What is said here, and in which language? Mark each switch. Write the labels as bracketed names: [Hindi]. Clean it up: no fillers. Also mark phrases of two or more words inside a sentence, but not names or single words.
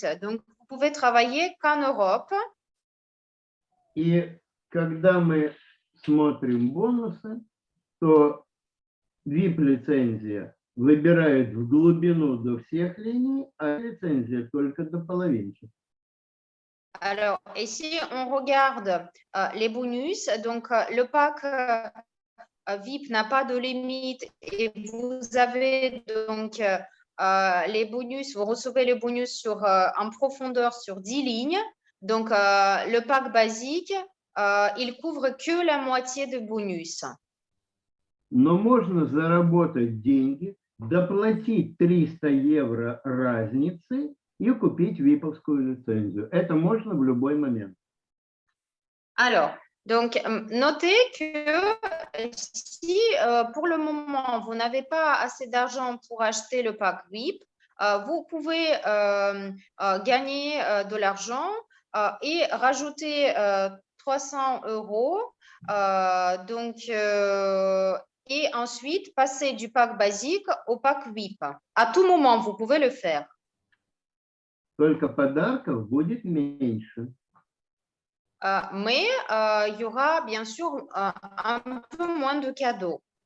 [French] Donc, vous pouvez travailler qu'en Europe. [Russian] И когда мы смотрим бонусы, то VIP-лицензия выбирает в глубину до всех линий, а лицензия только до половинки. [French] Alors, et si on regarde les bonus, donc le pack VIP n'a pas de limite et vous avez donc les bonus, vous recevez les bonus en profondeur sur 10 lignes. Donc, le pack basique, il couvre que la moitié de bonus. [Russian] Но можно заработать деньги, доплатить 300 евро разницы и купить VIP-овскую лицензию. Это можно в любой момент. [French] Alors, donc, notez que si pour le moment, vous n'avez pas assez d'argent pour acheter le pack VIP, vous pouvez gagner de l'argent et rajouter 300 €. Et ensuite, passer du pack basique au pack VIP. À tout moment, vous pouvez le faire. [Russian] Только подарков будет меньше. [French] Mais il y aura bien sûr un peu moins de cadeaux.